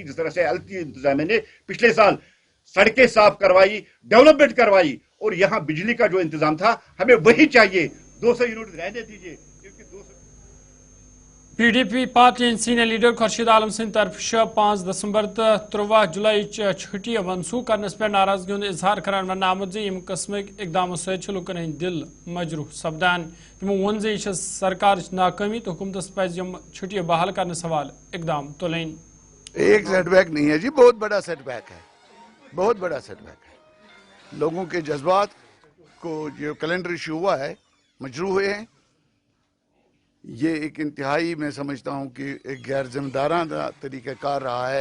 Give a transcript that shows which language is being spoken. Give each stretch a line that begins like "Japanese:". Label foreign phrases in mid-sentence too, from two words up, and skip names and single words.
Urdu: جس طرح سے ایل جی انتظامیہ نے پچھلے سال سڑکیں صاف کروائی، ڈیولپمنٹ کروائی، اور یہاں بجلی کا جو انتظام تھا ہمیں وہی چاہیے. 200 یونٹ رہنے دیجیے، کیونکہ 200
Kashmiri: PDP पार्टी सीनियर लीडर खुर्शीद आलम सिंह तरफ 5 दिसंबर तो 13 जुलाई छुट्टी मनसूख करने पे नाराजगी हूं इजहार करान वन आमुत यम कस्मिक इकदामों सत लुकन हंद दिल मजरूह सपदान। तमो वोन सरकार नाकामी तो हुकूमत पज छुट्टी बहाल करने सवाल इकदाम तुलें।
Urdu: ایک سیٹ بیک نہیں ہے جی، بہت بڑا سیٹ بیک ہے، بہت بڑا سیٹ بیک ہے. لوگوں کے جذبات کو جو کیلنڈر ایشو ہوا ہے مجروح ہوئے ہیں. یہ ایک انتہائی میں سمجھتا ہوں کہ ایک غیر ذمہ دارانہ طریقۂ کار رہا ہے.